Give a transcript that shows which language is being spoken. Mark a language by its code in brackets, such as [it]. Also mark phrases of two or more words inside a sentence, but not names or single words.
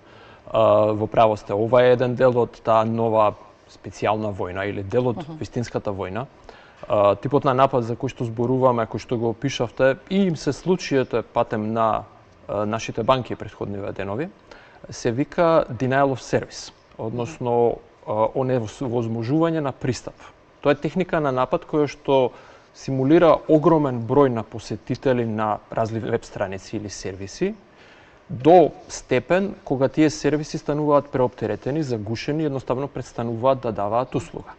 [mk] Во право сте, ова е еден дел од таа нова специјална војна или дел од вистинската војна. Типот на напад за кој што зборуваме, кој што го опишавте, и им се случијата патем на нашите банки претходниве денови, се вика [en] denial of service, [mk] односно оневозможување на пристап. Тоа е техника на напад која што симулира огромен број на посетители на разливи веб страници или сервиси до степен кога тие сервиси стануваат преоптеретени, загушени, едноставно престануваат да даваат услуга.